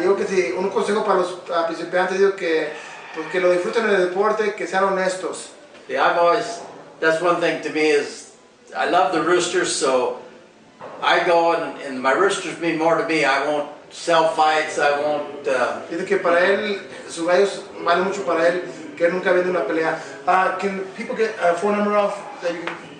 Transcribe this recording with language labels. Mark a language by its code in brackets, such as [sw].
[es] Digo que si un consejo para los principiantes, digo que lo disfruten en el deporte, que sean honestos. [en] Yeah, that's one thing to me is, I love the roosters, so I go and my roosters mean more to me. I won't sell fights, I won't... [es] Dice que para él, sus gallos valen mucho para él, que él nunca vende una pelea. [en] Can people get a phone number off that you can...